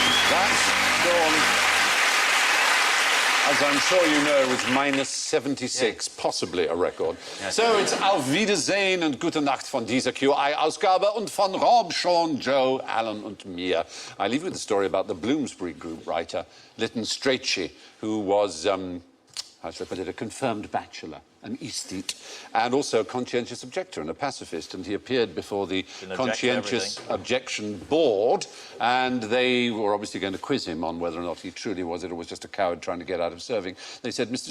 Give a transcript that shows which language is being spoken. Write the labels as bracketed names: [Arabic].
[English] That's gone, as I'm sure you know, was -76, possibly a record. So it's [German] Auf Wiedersehen und Gute Nacht von dieser QI-Ausgabe und von Rob, Sean, Joe, Alan und mir. [English] I leave you with a story about the Bloomsbury Group writer, Lytton Strachey, who was, how should I put it, a confirmed bachelor, an aesthete, and also a conscientious objector and a pacifist. And he appeared before the Conscientious Objection Board, and they were obviously going to quiz him on whether or not he truly was it or was just a coward trying to get out of serving. They said, Mr.